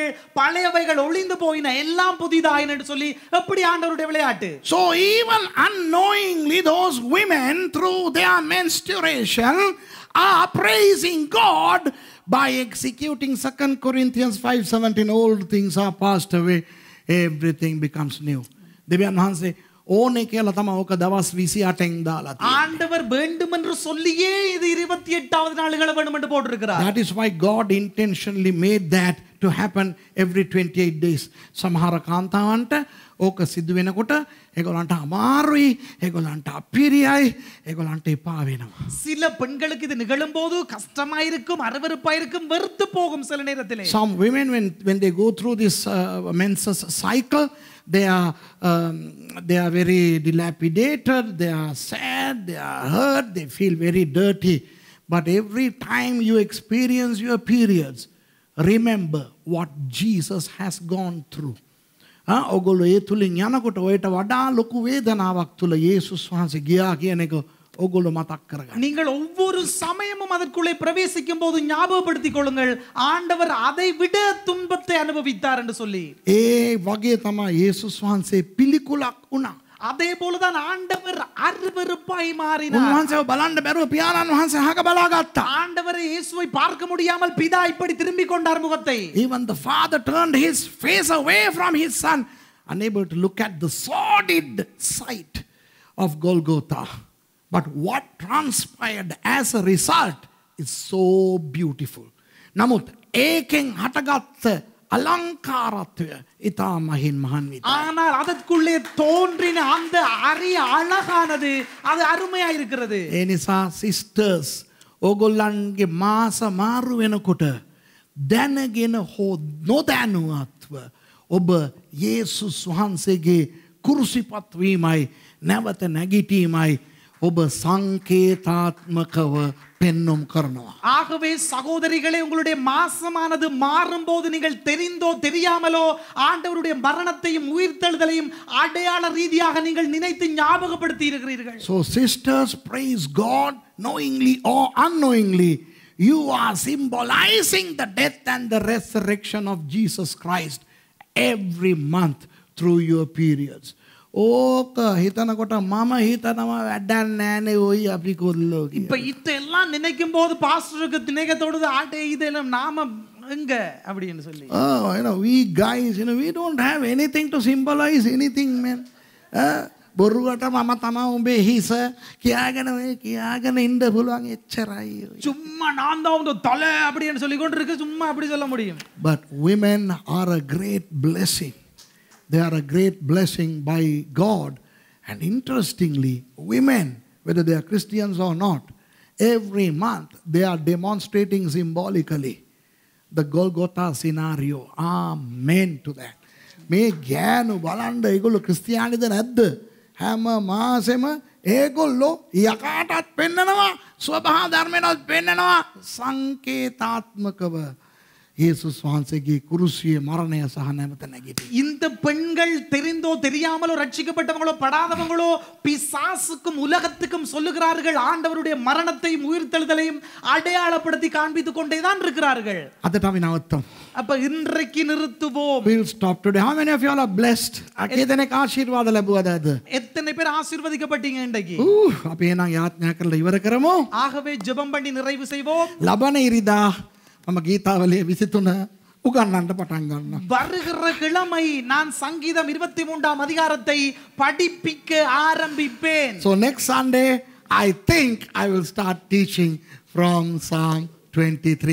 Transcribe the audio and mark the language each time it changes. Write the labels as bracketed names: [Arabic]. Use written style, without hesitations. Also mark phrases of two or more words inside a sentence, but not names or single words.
[Tamil] பழையவைகள் ஒளிந்து போயின, எல்லாம் புதிதாயின என்று சொல்லி எப்படி ஆண்டவருடைய விளையாட்டு. [English] So even unknowingly those women through their menstruation are praising God by executing 2 Corinthians 5:17. Old things are passed away, everything becomes new. [Sinhala] දෙවියන් වහන්සේ ඕනේ කියලා තමයි ඕක දවස් 28න් දාලා තියෙන්නේ. [Tamil] ஆண்டவர் வேண்டும் என்று சொல்லியே இது 28வது நாளுகளை வேண்டும் என்று போட்டிருக்கிறார். [English] That is why God intentionally made that to happen every 28 days. [Sinhala] සමහර කාන්තාවන්ට ඕක සිදු වෙනකොට ඒගොල්ලන්ට අමාරුයි, ඒගොල්ලන්ට අපිරියයි, ඒගොල්ලන්ට එපා වෙනවා. [Tamil] சில பெண்களுக்கு இது நிகழும்போது கஷ்டமாயிருக்கும், அருவருப்பாயிருக்கும், வெறுத்து போகும் சில நேரத்திலே. [English] Some women when they go through this menses cycle, they are very dilapidated, they are sad, they are hurt, they feel very dirty. But every time you experience your periods, remember what Jesus has gone through. [Sinhala] ඔගොල්ලෝ ඒ තුලින් යනකොට ඔයට වඩා ලොකු වේදනාවක් තුල යේසුස් වහන්සේ ගියා කියන එක ඔගොල්ලෝ මතක් කරගන්න. [Tamil] நீங்கள் ஒவ்வொரு சமயமும் அதற்குள்ளே பிரவேசிக்கும் போது ஞாபகப்படுத்திக் கொள்ளுங்கள், ஆண்டவர் அதை விட துன்பத்தை அனுபவித்தார் என்று சொல்லி. [Sinhala] ඒ වගේ තමයි යේසුස් වහන්සේ පිළිකුලක් වුණා. [Tamil] அதே போலதான் ஆண்டவர் அருவருப்பாய் மாறினார். [Sinhala] උන්වහන්සේව බලන්න බැරුව පියාණන් වහන්සේ අහක බලාගත්තා. [Tamil] ஆண்டவரை இயேசுவை பார்க்க முடியாமல் பிதா இப்படி திரும்பி கொண்டார் முகத்தை. [English] Even the father turned his face away from his son, unable to look at the sordid sight of Golgotha. But what transpired as a result is so beautiful. [Sinhala] නමුත් ඒකෙන් හටගත්ත අලංකාරත්වය ඉතා මහින් මහන්විතයි. [Tamil] ஆனால் அதற்குள்ளே தோன்றின அந்த அரிய அழகானது அது அருமையா இருக்கிறது. [Sinhala] ඒ නිසා sisters ඕගොල්ලන්ගේ මාස මාරු වෙනකොට දැනගෙන හෝ නොදැනුවත්ව ඔබ යේසුස් වහන්සේගේ කුරුසිපත් වීමයි නැවත නැගිටීමයි ඔබ සංකේතාත්මකව பெண்ணும் කරනවා. [Tamil] ஆகவே சகோதரிகளே, உங்களுடைய மாசமானது மாறும் போது நீங்கள் தெரிந்தோ தெரியாமலோ ஆண்டவருடைய மரணத்தையும் உயிர்த்தெழுதலையும் அடையாள ரீதியாக நீங்கள் நினைத்து ஞாபகப்படுத்தி இருக்கிறீர்கள். [English] So sisters, praise God, knowingly or unknowingly, you are symbolizing the death and the resurrection of Jesus Christ every month through your periods. [Sinhala] ඕක හිතනකොට මම හිතනවා වැඩක් නෑනේ ඔයි අපි කොල්ලෝ කියලා. [Tamil] இப்ப இதெல்லாம் நினைக்கும் போது பாஸ்டருக்கு நினைக்க தோடுது, ஆட்டே இதெல்லாம் நாம எங்க அப்படின்னு சொல்லி. [English] Oh, we guys, we don't have anything to symbolize anything, man. [Sinhala] බොරුවට මම තමයි උඹේ හිස කියාගෙන ඉන්න පුළුවන් එච්චරයි. [Tamil] சும்மா நான் தான் உங்க தலை அப்படின்னு சொல்லி கொண்டு இருக்கு, சும்மா அப்படி சொல்ல முடியும். [English] But women are a great blessing. They are a great blessing by God. And interestingly, women, whether they are Christians or not, every month they are demonstrating symbolically the Golgotha scenario. Amen to that. [Sinhala] මේ ගෑනු බලන්න ඒගොල්ලෝ ක්‍රිස්තියානිද නැද්ද? හැම මාසෙම ඒගොල්ලෝ යකාටත් පෙන්නනවා, ස්වභාව ධර්මයටත් පෙන්නනවා, සංකේතාත්මකව යේසුස් වහන්සේගේ කුරුසියේ මරණය සහ නැවත නැගිටීම. [Tamil] இந்த பெண்கள் தெரிந்தோ தெரியாமலோ ரட்சிக்கப்பட்டவங்களோ படாதவங்களோ பிசாசுக்கும் உலகத்துக்கும் சொல்லுகிறார்கள், ஆண்டவருடைய மரணத்தையும் உயிர்த்தெழுதலையும் அடையாளப்படுத்தி காண்பித்துக் கொண்டே தான் இருக்கிறார்கள். [Sinhala] අදට අපි නවත්තමු. [Tamil] அப்ப இன்றைக்கு நிறுத்துவோம். [English] We'll stop today. How many of you all are blessed? [Sinhala] අකේදෙනෙක් ආශිර්වාද ලැබුවද අද? [Tamil] எத்தனை பேர் ஆசீர்வதிக்கப்பட்டீங்க இன்றைக்கு? [Sinhala] අපි එනම් යාඥා කරලා ඉවර කරමු. [Tamil] ஆகவே ஜெபம் பண்ணி நிறைவு செய்வோம். [Sinhala] ලබන ඉරිදා මම ගීතාවලිය 23 උගන්වන්න පටන් ගන්නවා. [Tamil] வருகிற கிழமை நான் சங்கீதம் 23ஆம் அதிகாரத்தை படிப்பிக்க ஆரம்பிப்பேன். [English] So next Sunday I think I will start teaching from Psalm 23.